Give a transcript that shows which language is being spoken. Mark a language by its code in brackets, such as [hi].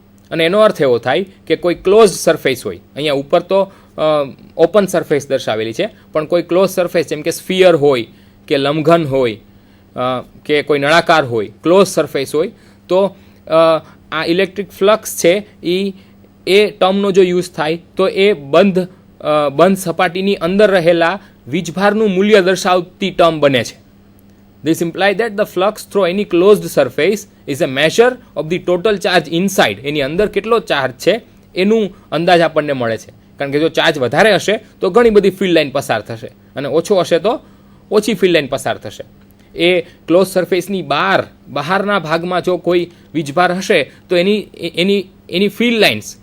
[gu] અને એનો અર્થ એવો થાય કે કોઈ ક્લોઝ સરફેસ હોય, અહીંયા ઉપર તો ઓપન સરફેસ દર્શાવેલી છે, પણ કોઈ ક્લોઝ સરફેસ જેમ કે સ્ફિયર હોય કે લંબઘન હોય કે કોઈ નળાકાર હોય, ક્લોઝ સરફેસ હોય, તો આ ઇલેક્ટ્રિક ફ્લક્સ છે એ ટર્મનો જો યુઝ થાય તો એ બંધ સપાટીની અંદર રહેલા વીજભારનું મૂલ્ય દર્શાવતી ટર્મ બને છે. [en] This implies that the flux through any closed surface is a measure of the total charge inside. [gu] એની અંદર કેટલો ચાર્જ છે એનું અંદાજ આપણને મળે છે. કારણ કે જો ચાર્જ વધારે હશે તો ઘણી બધી ફિલ્ડ લાઇન પસાર થશે અને ઓછો હશે તો ઓછી ફિલ્ડ લાઇન પસાર થશે. એ ક્લોઝ સરફેસની બહારના ભાગમાં જો કોઈ વીજભાર હશે તો એની ફિલ્ડ લાઇન્સ